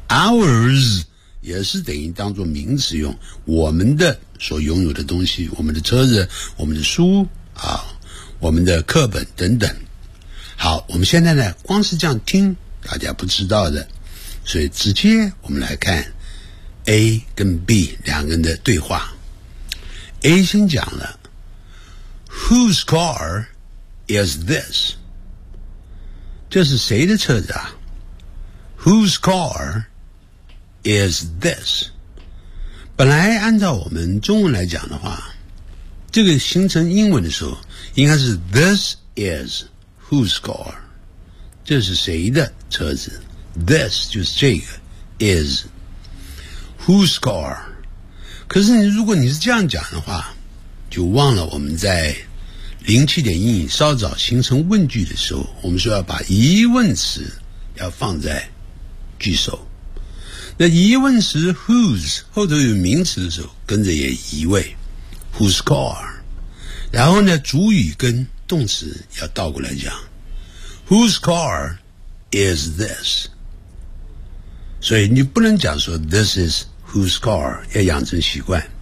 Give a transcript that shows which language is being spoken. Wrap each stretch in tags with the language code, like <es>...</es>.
<zh>ours 也是等于当作名词用，我们的所拥有的东西，我们的车子，我们的书啊，我们的课本等等。好，我们现在呢，光是这样听，大家不知道的，所以直接我们来看 A 跟 B 两个人的对话。 A 先讲了</zh> <en>Whose car is this?</en> <zh>这是谁的车子啊？</zh> <en>Whose car is this?</en> <zh>本来按照我们中文来讲的话，这个形成英文的时候应该是</zh> <en>This is whose car?</en> <zh>这是谁的车子？ This 就是这个</zh> <en>is whose car?</en> <zh>可是你如果你是这样讲的话，就忘了我们在07:00英语稍早形成问句的时候，我们说要把疑问词要放在句首。那疑问词 whose 后头有名词的时候，跟着也移位 whose car， 然后呢主语跟动词要倒过来讲</zh> <en>whose car is this，</en> <zh>所以你不能讲说</zh> <en>this isWhose car，</en> <zh>要养成习惯。</zh>